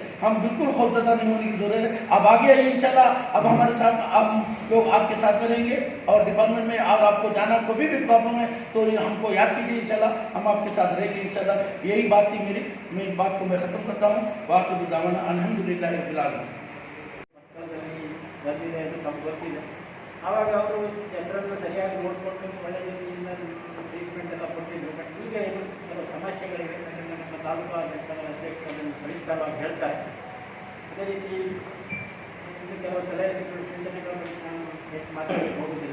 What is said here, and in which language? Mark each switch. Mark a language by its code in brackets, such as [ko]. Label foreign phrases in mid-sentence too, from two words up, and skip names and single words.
[hi] हम बिल्कुल खौफजदा नहीं होने की जरूरत है। अब आगे आइए [ar] إن شاء الله. [hi] अब हमारे साथ हम लोग आपके साथ में रहेंगे, और डिपार्टमेंट में और आपको जाना कोई भी प्रॉब्लम है तो हमको याद कीजिए [ar] إن شاء الله, [hi] हम आपके साथ रहेंगे [ar] إن شاء الله. [hi] यही बात थी मेरी बात को मैं ख़त्म करता हूँ। [ar] وآخر دعوانا الحمد لله رب العالمين. [kn] ನಮ್ಗೆ ಗೊತ್ತಿದೆ, ಆವಾಗ ಅವರು ಜನರನ್ನು ಸರಿಯಾಗಿ ನೋಡಿಕೊಂಡು ಒಳ್ಳೆಯ ರೀತಿಯಿಂದ ಟ್ರೀಟ್ಮೆಂಟ್ ಎಲ್ಲ ಕೊಟ್ಟಿದ್ರು. ಬಟ್ ಈಗ ಏನು ಕೆಲವು ಸಮಸ್ಯೆಗಳಿವೆ, ನಮ್ಮ ತಾಲೂಕು ಅಧ್ಯಕ್ಷರನ್ನು ಸಲ್ಲಿಸಿದಾಗ ಹೇಳ್ತಾರೆ. ಅದೇ ರೀತಿ ಇನ್ನು ಕೆಲವು ಸಲಹೆಗಳು ಸೂಚನೆಗಳನ್ನು ನಾನು ಹೆಚ್ಚು ಮಾತಾಡಲಿಕ್ಕೆ ಹೋಗುವುದಿಲ್ಲ.